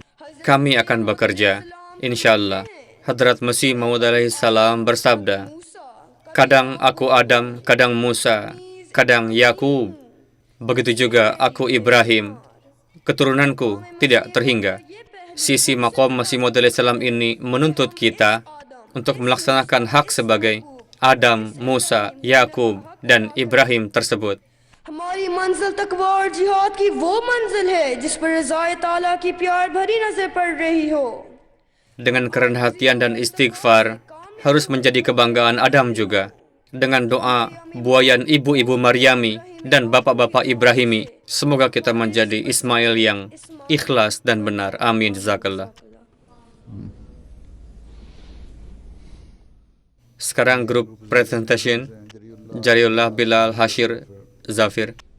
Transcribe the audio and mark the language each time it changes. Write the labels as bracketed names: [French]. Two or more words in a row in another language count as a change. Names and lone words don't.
[Indonesian] Kami akan bekerja, insyaallah. Hadrat Masih Maud [Arabic] عليه السلام [Indonesian] bersabda, kadang aku Adam, kadang Musa, kadang Yakub. Begitu juga aku Ibrahim. Keturunanku tidak terhingga. Sisi maqam Masih Maud [Arabic] عليه السلام [Indonesian] ini menuntut kita untuk melaksanakan hak sebagai Adam, Musa, Yakub, dan Ibrahim tersebut. [Urdu] ہماری منزل تقویٰ اور جہاد کی وہ منزل ہے جس پر رضائے تعالیٰ کی پیار بھری نظر پڑ رہی ہو. [Indonesian] Dengan kerendahan hatian dan istighfar harus menjadi kebanggaan Adam juga. Dengan doa buayan ibu-ibu Maryami dan bapak-bapak Ibrahimi, semoga kita menjadi Ismail yang ikhlas dan benar. [Arabic] آمين. جزاك الله. [Indonesian] Sekarang grup presentation Jariullah Bilal Hashir Zafir.